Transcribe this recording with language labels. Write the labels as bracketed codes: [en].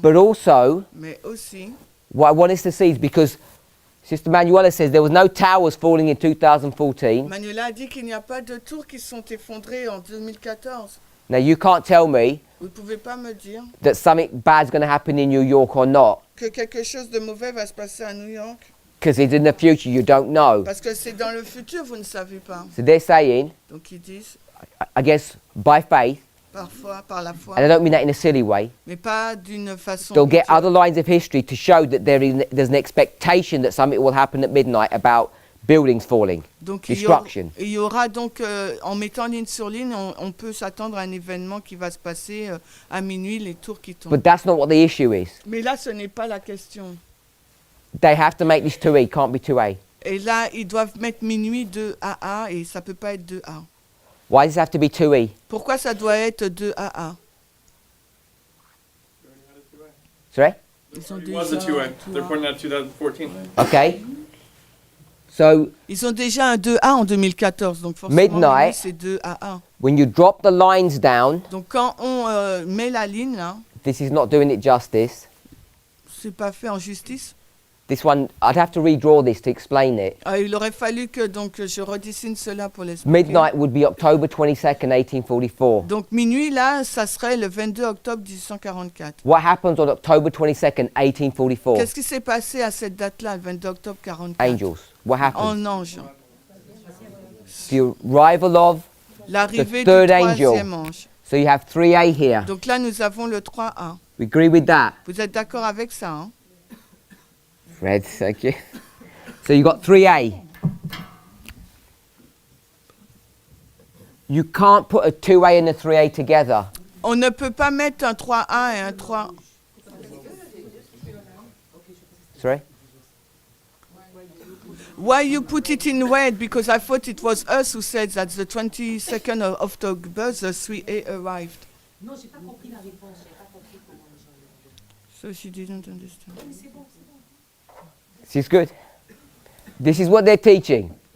[en] But also, [fr] Mais aussi, [en] what I want us to see is because Sister Manuela says there was no towers falling in 2014. [fr] Manuela a dit qu'il n'y a pas de tours qui sont effondrées en 2014. [en] Now you can't tell me [fr] Vous ne pouvez pas me dire [en] that something bad's going to happen in New York or not, [fr] que quelque chose de mauvais va se passer à New York. [en] because it's in the future, you don't know. [fr] Parce que c'est dans le futur, vous ne savez pas. [en] So they're saying, [fr] Donc ils disent, [en] I guess, by faith, [fr] parfois, par la foi, [en] and I don't mean that in a silly way, [fr] mais pas d'une façon... [en] they'll get [fr] ridicule. [en] other lines of history to show that there's an expectation that something will happen at midnight about buildings falling, [fr] Donc [en] destruction. [fr] il y aura donc, en mettant ligne sur ligne, on peut s'attendre à un événement qui va se passer à minuit, les tours qui tombent. [en] But that's not what the issue is. [fr] Mais là, ce n'est pas la question. [en] They have to make this 2E, can't be 2A. [fr] Et là, ils doivent mettre minuit 2AA et ça ne peut pas être 2A. [en] Why does it have to be 2E? [fr] Pourquoi ça doit être 2AA? [en] Sorry? [fr] Ils ont [en] It was a 2A. They're pointing at 2014. Okay. So [fr] Ils ont déjà un 2A en 2014, donc forcément [en] Midnight. [fr] c'est 2AA. [en] when you drop the lines down, [fr] Donc quand on met la ligne là, [en] this is not doing it justice. [fr] c'est pas fait en justice. [en] This one, I'd have to redraw this to explain it. [fr] Il aurait fallu que donc je redessine cela pour l'expliquer. [en] Midnight would be October 22nd, 1844. [fr] Donc minuit là, ça serait le 22 octobre 1844. [en] What happens on October 22nd, 1844? [fr] Qu'est-ce qui s'est passé à cette date-là, le 22 octobre 44? [en] Angels. What happened? [fr] En ange. [en] The arrival of [fr] L'arrivée [en] the third angel. [fr] troisième ange. [en] So you have 3A here. [fr] Donc là, nous avons le 3A. [en] We agree with that? [fr] Vous êtes d'accord avec ça, hein? [en] Fred, thank you. So you got 3A. You can't put a 2A and a 3A together. [fr] On ne peut pas mettre un 3A et un 3... [en] Sorry? Why you put it in red? Because I thought it was us who said that the 22nd of October, the 3A arrived. [fr] Non, j'ai pas compris la réponse. J'ai pas compris comment les gens l'ont. [en] So she didn't understand. This is good. This is what they're teaching.